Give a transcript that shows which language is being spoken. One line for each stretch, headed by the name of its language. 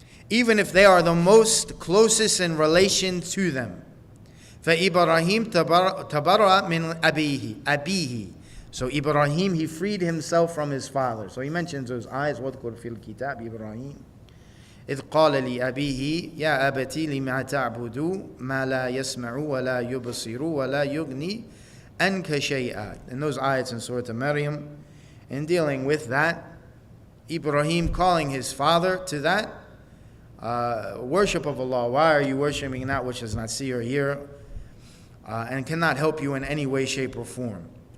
English: Even if they are the most closest in relation to them.
Arabic: فَإِبْرَاهِيمْ تَبَرَّأَ مِنْ أَبِيهِ.
English: So Ibrahim, he freed himself from his father. So he mentions those ayahs,
Arabic: وَذْكُرْ فِي الْكِتَابِ إِبْرَاهِيمْ إذ قال لأبيه يا أبتي لما تعبد ما لا يسمع ولا يبصر ولا يغني عنك شيئا.
English: And those ayats in Surah Maryam, in dealing with that, Ibrahim calling his father to that worship of Allah. Why are you worshiping that which does not see or hear and cannot help you in any way, shape, or form?